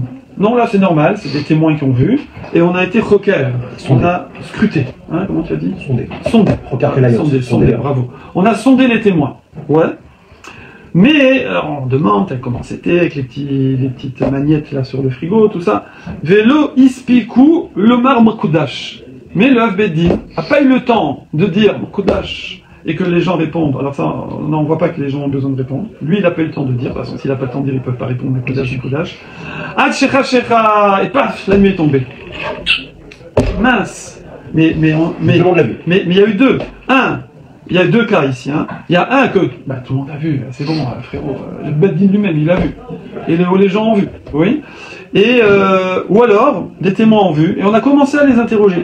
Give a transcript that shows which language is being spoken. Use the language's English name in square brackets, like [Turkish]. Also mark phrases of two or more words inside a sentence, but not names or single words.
[French] Non, là c'est normal, c'est des témoins qui ont vu, et on a été choquer, on a scruté, hein, comment tu as dit? Sondé. Sondé, bravo. On a sondé les témoins, ouais. Mais on demande comment c'était, avec les petites magnettes là sur le frigo, tout ça. [Hebrew] ולא הספיקו לומר מקודש. [French] Mais le Beddin n'a pas eu le temps de dire makudash et que les gens répondent. Alors ça, on ne voit pas que les gens ont besoin de répondre. Lui, il n'a pas eu le temps de dire, parce que s'il n'a pas le temps de dire, ils ne peuvent pas répondre makudash. [Hebrew] עד שחשכה שחשכה, [French] et paf, la nuit est tombée. Mince. Mais il y a eu deux. Il y a deux cas ici. Hein. Il y a un que tout le monde a vu, c'est bon, frérot. Le Beddin lui-même, il l'a vu. Et les gens ont vu. Oui. Et ou alors, des témoins ont vu, et on a commencé à les interroger.